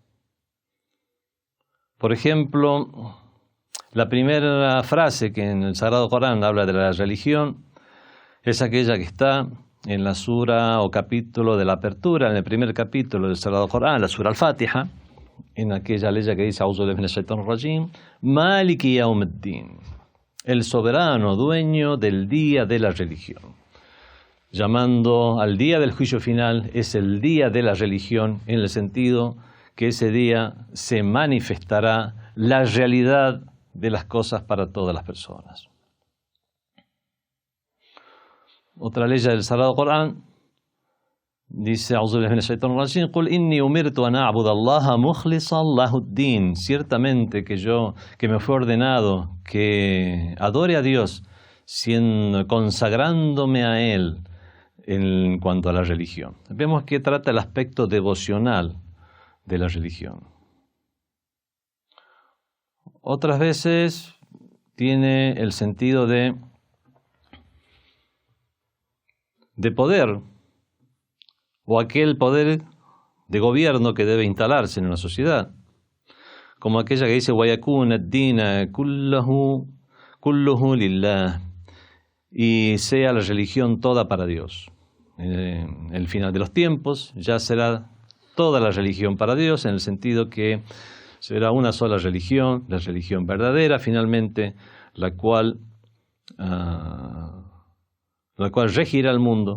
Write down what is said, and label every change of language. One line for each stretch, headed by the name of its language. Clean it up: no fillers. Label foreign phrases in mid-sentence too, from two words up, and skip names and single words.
Spanish: Por ejemplo, la primera frase que en el Sagrado Corán habla de la religión es aquella que está en la sura o capítulo de la apertura, en el primer capítulo del Sagrado Corán, la sura Al-Fatiha, en aquella ley que dice
Arabic: أعوذ بالله من الشيطان الرجيم مالك يوم الدين,
Spanish: el soberano dueño del día de la religión. Llamando al día del juicio final, es el día de la religión, en el sentido que ese día se manifestará la realidad de las cosas para todas las personas. Otra ley del Sagrado Corán dice,
Arabic: أعوذ بالله من الشيطان الرجيم, قل إني أمرت أن أعبد الله مخلصا له الدين.
Spanish: Ciertamente que me fue ordenado que adore a Dios consagrándome a Él en cuanto a la religión. Vemos que trata el aspecto devocional de la religión. Otras veces tiene el sentido de poder, o aquel poder de gobierno que debe instalarse en una sociedad, como aquella que dice
Arabic: وَيَكُونَ الدِّينَ كُلُّهُ لِلَّهِ,
Spanish: y sea la religión toda para Dios. En el final de los tiempos ya será toda la religión para Dios, en el sentido que será una sola religión, la religión verdadera, finalmente, la cual regirá el mundo.